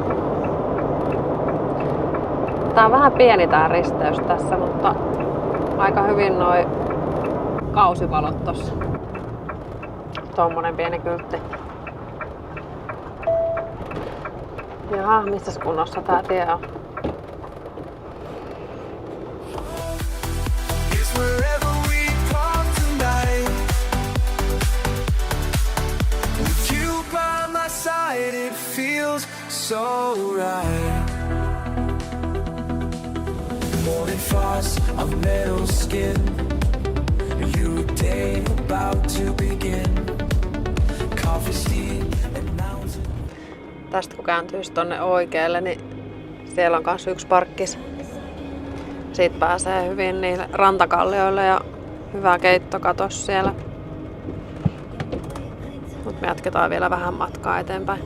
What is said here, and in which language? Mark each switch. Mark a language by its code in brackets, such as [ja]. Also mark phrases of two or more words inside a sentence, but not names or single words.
[fi] Tää on vähän pieni tää risteys tässä, mutta aika hyvin noi kausivalot tossa. Tommonen pieni kyltti. Jaha, missäs kunnossa tää tie on? [en] It feels so right. Morning frost of metal skin. A new day about to begin. Coffee steam and mountain. [fi] Tästä kun kääntyisi tonne oikealle, niin siellä on kans yksi parkkis. Siitä pääsee hyvin niille rantakallioille ja hyvä keittokato siellä. Mut me jatketaan vielä vähän matkaa eteenpäin.